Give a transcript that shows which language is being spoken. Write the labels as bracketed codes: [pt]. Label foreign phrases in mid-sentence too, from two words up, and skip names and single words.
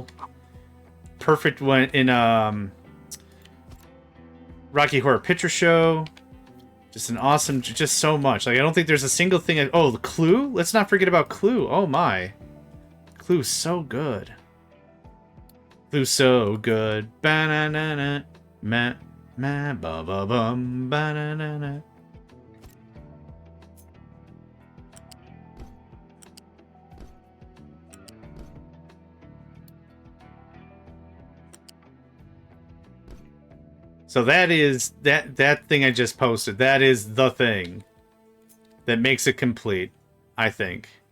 [en] Perfect one in Rocky Horror Picture Show. Just an awesome, just so much. Like, I don't think there's a single thing. Oh, the Clue? Let's not forget about Clue. Oh my. Clue's so good. Flew so good. Ba-na-na-na. Ma, ma, ba-ba-bum. Ba-na-na-na. So that is that thing I just posted. That is the thing that makes it complete, I think.